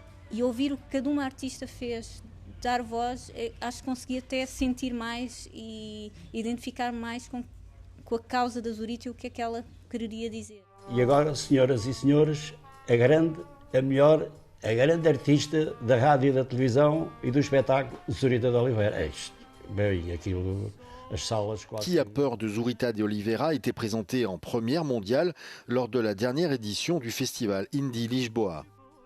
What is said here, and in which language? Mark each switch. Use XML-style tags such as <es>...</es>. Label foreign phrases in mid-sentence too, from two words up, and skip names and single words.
<pt>E ouvir o que cada uma artista fez, dar voz, acho que consegui até sentir mais e identificar mais com a causa da Zurita e o que é que ela queria dizer. E agora, senhoras e senhores, a grande artista da rádio e da televisão e do espetáculo, Zurita de Oliveira. Bem, aquilo...</pt> <fr>Qui a peur de Zurita de Oliveira était présenté en première mondiale lors de la dernière édition du festival Indie Lisboa.</fr>